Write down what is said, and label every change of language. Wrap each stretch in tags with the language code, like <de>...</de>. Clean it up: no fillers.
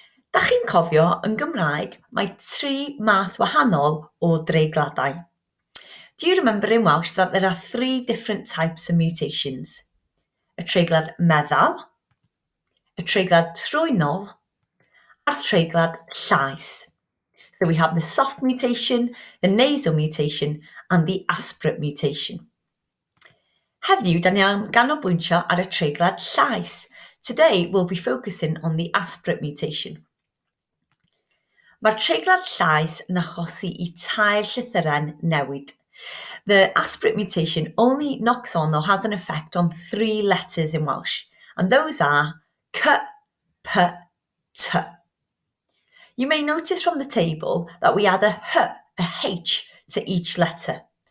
<cy>Da chi'n cofio, yn Gymraeg, mae 3 math wahanol o dreigladau.</cy> <en>Do you remember in Welsh that there are 3 different types of mutations?</en> <cy>Y treiglad meddal, y treiglad trwynol, a'r treiglad llaes.</cy> <en>So we have the soft mutation, the nasal mutation, and the aspirate mutation.</en> <cy>Heddiw, da ni am ganolbwyntio ar y treiglad llaes.</cy> <en>Today, we'll be focusing on the aspirate mutation.</en> <cy>Mae'r treiglad llaes yn achosi I tair llythyren newid.</cy> <en>The aspirate mutation only knocks on or has an effect on 3 letters in Welsh, and those are c, p, t. You may notice from the table that we add a h to each letter.</en>